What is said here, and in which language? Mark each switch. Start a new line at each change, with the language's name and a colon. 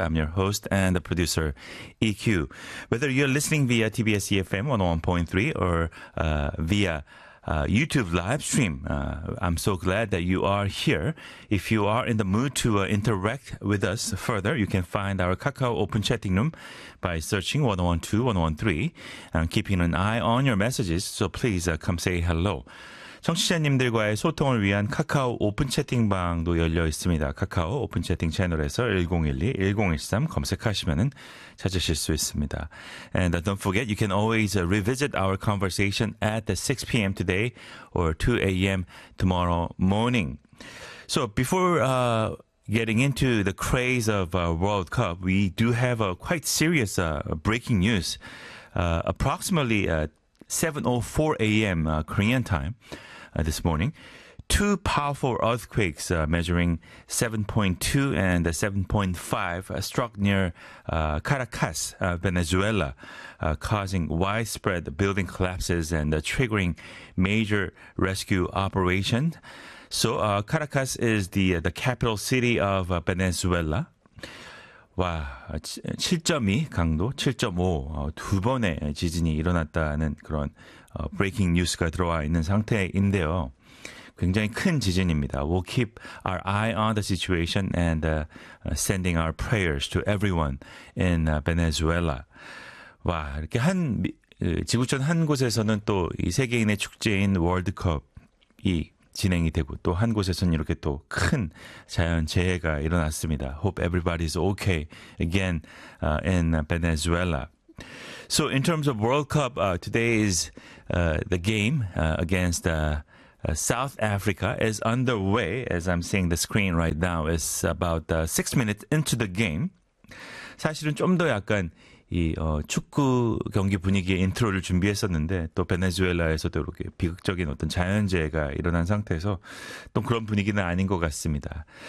English: I'm your host and the producer, EQ. Whether you're listening via TBS EFM 101.3 or via YouTube live stream. I'm so glad that you are here. If you are in the mood to interact with us further, you can find our Kakao open chatting room by searching 101.2, 101.3 and keeping an eye on your messages. So please come say hello.
Korean: 청취자님들과의 소통을 위한 카카오 오픈 채팅방도 열려 있습니다. 카카오 오픈 채팅 채널에서 1012-1013 검색하시면 찾으실 수 있습니다.
English: And don't forget, you can always revisit our conversation at 6 p.m. today or 2 a.m. tomorrow morning. So before getting into the craze of World Cup, we do have a quite serious breaking news. Approximately 7:04 a.m. Korean time this morning, two powerful earthquakes measuring 7.2 and 7.5 struck near Caracas, Venezuela, causing widespread building collapses and triggering major rescue operations. So Caracas is the capital city of Venezuela.
Korean: 와, 7.2 강도, 7.5 두 번의 지진이 일어났다는 그런
English: breaking news
Korean: 가 들어와 있는 상태인데요. 굉장히 큰 지진입니다.
English: We'll keep our eye on the situation and sending our prayers to everyone in Venezuela.
Korean: 와, 이렇게 한 지구촌 한 곳에서는 또 이 세계인의 축제인 월드컵이 진행이 되고 또 한 곳에서는 이렇게 또 큰 자연재해가 일어났습니다.
English: Hope everybody is okay again in Venezuela. So in terms of World Cup, today is the game against South Africa is underway. As I'm seeing the screen right now, it's about 6 minutes into the game.
Korean: 사실은 좀 더 약간 이 축구 경기 분위기의 인트로를 준비했었는데 또 베네수엘라에서도 이렇게 비극적인 어떤 자연재해가 일어난 상태에서 또 그런 분위기는 아닌 것 같습니다.